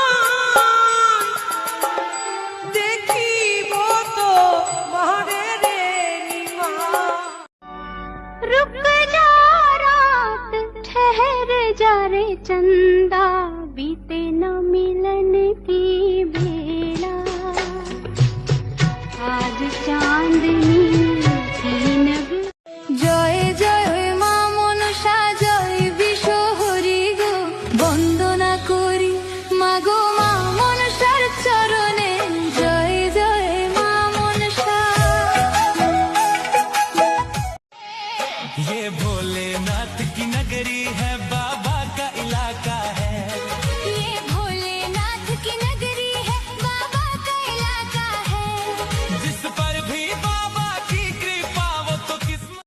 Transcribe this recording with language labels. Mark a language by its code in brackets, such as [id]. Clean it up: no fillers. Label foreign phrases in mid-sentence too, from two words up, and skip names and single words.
[bn] দেখিব তো মহরে রে [hi] रुक जा रात ठहर जा रे चंदा बीते न मिलन की बेला आज चांदनी की नग [bn] জয় জয় মা মনসা জয় বিশ্বহরি গো বন্দনা করি মাগো মা মনসার চরণে জয় জয় মা মনসা [hi] ये भोलेनाथ की नगरी है, बाबा का इलाका है। ये भोलेनाथ की नगरी है बाबा का इलाका है जिस पर भी बाबा की कृपा वो तो किस्मत।